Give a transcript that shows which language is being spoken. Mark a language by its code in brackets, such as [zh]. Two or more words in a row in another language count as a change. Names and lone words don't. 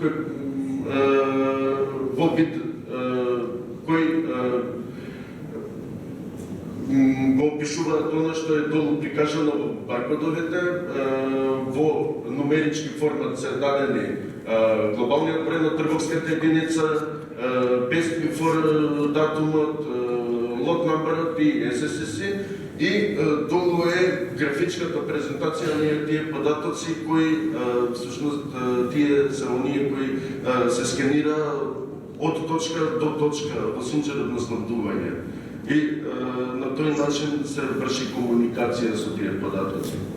[mk] во вид кој го опишуваат она што е долу прикажано во баркодовите, во нумерички формат се дадени глобалниот број на трговската единица, [en] best before [mk] датумот, [en] lot numberот [mk] и SSC, и долу е графичката презентација на тие податоци кои всушност тие се оние кои се сканира од точка до точка во синџерот на снабдување. И на тој начин се врши комуникација со тие податоци.